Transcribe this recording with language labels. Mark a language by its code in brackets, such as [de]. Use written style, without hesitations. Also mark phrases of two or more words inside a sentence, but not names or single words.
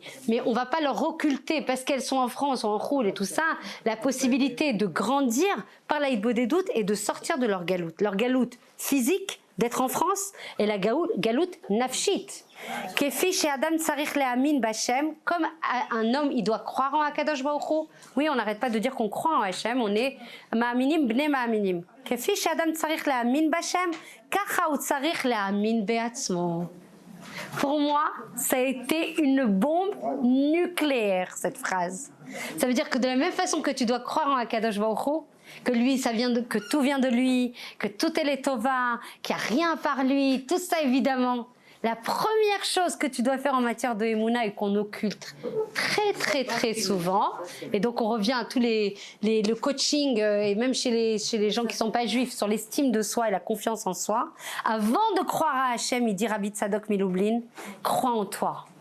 [fr] Mais on ne va pas leur occulter, parce qu'elles sont en France, ou en Roule et tout ça, la possibilité de grandir par la Hitbo des doutes et de sortir de leur galoute. Leur galoute physique, d'être en France, et la [he] גלות נפשית. כפי שאדם צריך להאמין בהשם, [fr] comme un homme, il doit croire en Akadosh Baruch Hu. Oui, on n'arrête pas de dire qu'on croit en Hachem, on est [he] מאמינים בני מאמינים. כפי שאדם צריך להאמין בהשם, כך הוא צריך להאמין בעצמו. [fr] Pour moi, ça a été une bombe nucléaire, cette phrase. Ça veut dire que de la même façon que tu dois croire en [he] הקדוש ברוך הוא, [fr] que lui, que tout vient de lui, que tout est les tova, qu'il n'y a rien par lui, tout ça évidemment. La première chose que tu dois faire en matière de Emouna et qu'on occulte très souvent, et donc on revient à tous le coaching et même chez les gens qui ne sont pas juifs sur l'estime de soi et la confiance en soi, avant de croire à Hachem, il dit Rabbi Tzadok Milublin, crois en toi.